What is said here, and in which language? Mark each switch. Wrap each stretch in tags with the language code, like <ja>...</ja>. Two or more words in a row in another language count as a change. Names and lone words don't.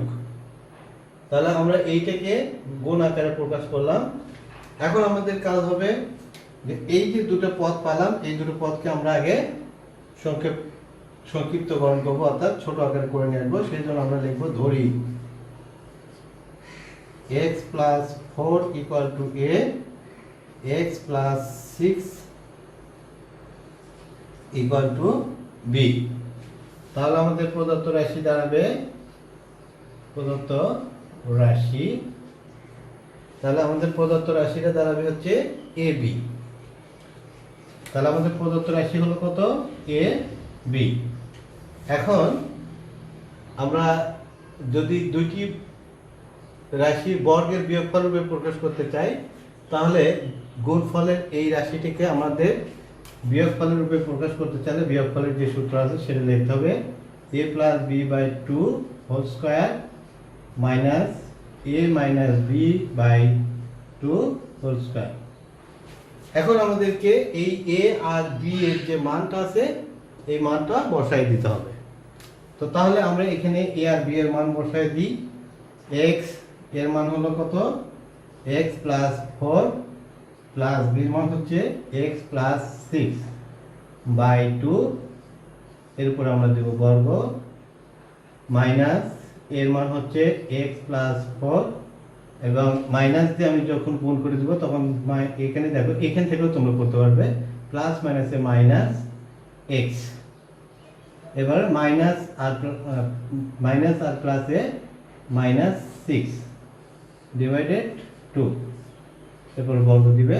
<bn>তাহলে আমরা এইটাকে গুণ আকারে প্রকাশ করলাম। এখন আমাদের কাজ হবে যে এই যে দুটো পদ পেলাম, এই দুটো পদকে আমরা আগে সংক্ষিপ্তকরণ করবো, অর্থাৎ ছোট আকারে করে নিয়ে আসবো। সেই জন্য আমরা লিখবো ধরি</bn> <en>x plus 4 equal to a, x plus 6 equal to b।</en> <bn>তাহলে আমাদের প্রদত্ত রাশি দাঁড়াবে, প্রদত্ত রাশি, তাহলে আমাদের প্রদত্ত রাশিটা দাঁড়াবে হচ্ছে ab। তাহলে আমাদের প্রদত্ত রাশি হলো কত? ab। এখন আমরা যদি দুইটি রাশি বর্গের বিয়োগফল রূপে প্রকাশ করতে চাই, তাহলে গুণফলের এই রাশিটিকে আমাদের বিয়োগফলের রূপে প্রকাশ করতে চাইলে বিয়োগফলের যে সূত্র আছে সেটা লিখতে হবে</bn> <en>a plus b by 2 whole square minus a minus b by 2 whole square।</en> <bn>এখন আমাদেরকে এই a আর b এর যে মানটা আছে এই মানটা বসাই দিতে হবে। তো তাহলে আমরা এখানে a আর b এর মান বসাই দিই। x এর মান হলো কত?</bn> <en>x plus 4 plus b</en> <bn>এর মান হচ্ছে</bn> <en>x plus 6 by 2,</en> <bn>এরপর আমরা দেব বর্গ, মাইনাস এর মান হচ্ছে</bn> <en>x plus 4,</en> <bn>এবং মাইনাস দিয়ে আমি যখন গুণ করে দেব তখন এখানে দেখো, এখান থেকেও তোমরা করতে পারবে, প্লাস মাইনাসে মাইনাস x, এবার মাইনাস আর প্লাসে</bn> <en>minus 6 divided 2,</en> <bn>এরপর বর্গ দিবে।</bn>